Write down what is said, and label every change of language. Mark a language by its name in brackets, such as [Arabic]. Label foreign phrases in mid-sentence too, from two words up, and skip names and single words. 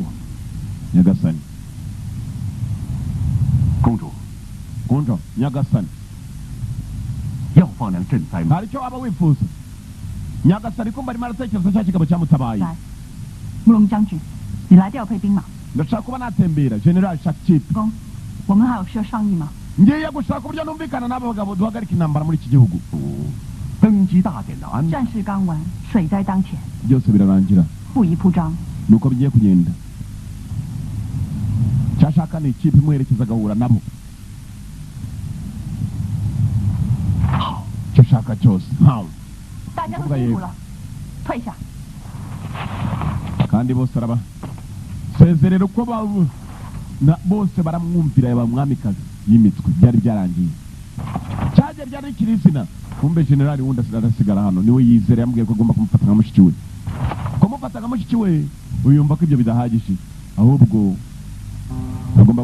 [Chinese] 公主， [Kinyarwanda] nyagasani [Chinese] 公主， [Kinyarwanda] kunjo nyagasani [Chinese] 要放粮赈灾吗？ [Kinyarwanda] hari icyo waba wifuza nyagasani kumva arimo aratekereza cya kigabo cyamutabaye [Chinese] 来，慕容将军，你来调配兵马。 [Kinyarwanda] ndashaka kuba natembera general shakchip [Chinese] 公，我们还有事要商议吗？ [Kinyarwanda] ngiye gushaka uburyo numvikana n'aba bagabo duhagarika intambara muri iki gihugu [Chinese] 登基大典的安排，战事刚完，水灾当前， [Kinyarwanda] byose birarangira [Chinese] 不宜铺张。 [Kinyarwanda] nuko bigiye kugenda cyashaka ni ikipe imuherekeza agahura nabo [Chinese] 好， [Kinyarwanda] icyo ushaka cyose ntawe [Chinese] 大家都辛苦了，退下。 [Kinyarwanda] kandi bose araba sezerera uko bose baramwumvira yaba mwamikazi y'imitwe byari byarangiye cyajya ryari rikiri izina kumbe generali wundi arasigara hano niwe yizera yambwiye ko agomba kumufata nka mushiki we kumufata nka mushiki we uyumva ko ibyo bidahagije ahubwo agomba